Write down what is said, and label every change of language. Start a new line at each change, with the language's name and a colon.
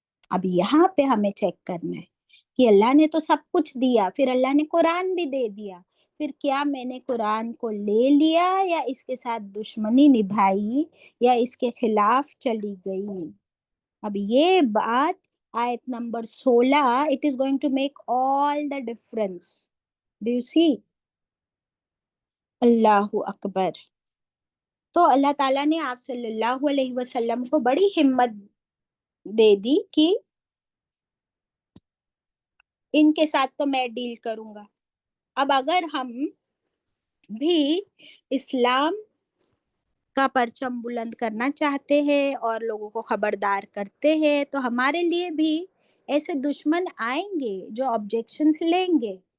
Urdu: اب یہاں پہ ہمیں چیک کرنا ہے کہ اللہ نے تو سب کچھ دیا، پھر اللہ نے قرآن بھی دے دیا، پھر کیا میں نے قرآن کو لے لیا یا اس کے ساتھ دشمنی نبھائی یا اس کے خلاف چلی گئی؟ اب یہ بات آیت number 16
English: it is going to make all the difference. Do you see?
Arabic: اللہ اکبر.
Urdu: تو اللہ تعالیٰ نے آپ صلی اللہ علیہ وسلم کو بڑی ہمت دے دی کہ ان کے ساتھ تو میں ڈیل کروں گا. اب اگر ہم بھی اسلام کا پرچم بلند کرنا چاہتے ہیں اور لوگوں کو خبردار کرتے ہیں تو ہمارے لیے بھی ایسے دشمن آئیں گے جو آبجیکشنز لیں گے.